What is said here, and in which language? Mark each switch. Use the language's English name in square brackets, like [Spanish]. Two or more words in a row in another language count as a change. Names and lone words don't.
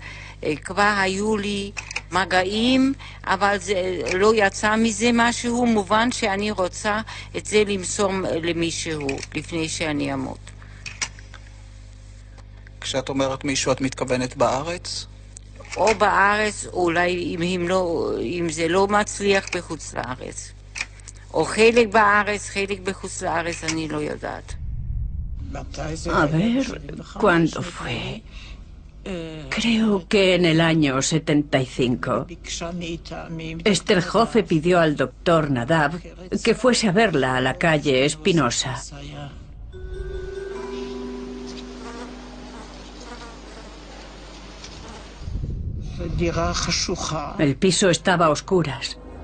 [Hebrew] כבר היו לי מגעים, אבל זה לא יצא מזה משהו, מובן שאני רוצה את זה למסור למישהו, לפני שאני אמות. כשאת אומרת מישהו, את מתכוונת בארץ? או בארץ, אולי אם זה לא מצליח בחוץ לארץ. או חלק בארץ, חלק בחוץ לארץ, אני לא יודעת. [Spanish] A ver, ¿cuándo fue? Creo que en el año 75. Esther Hoffe pidió al doctor Nadav que fuese a verla a la calle Espinosa. El piso estaba a oscuras.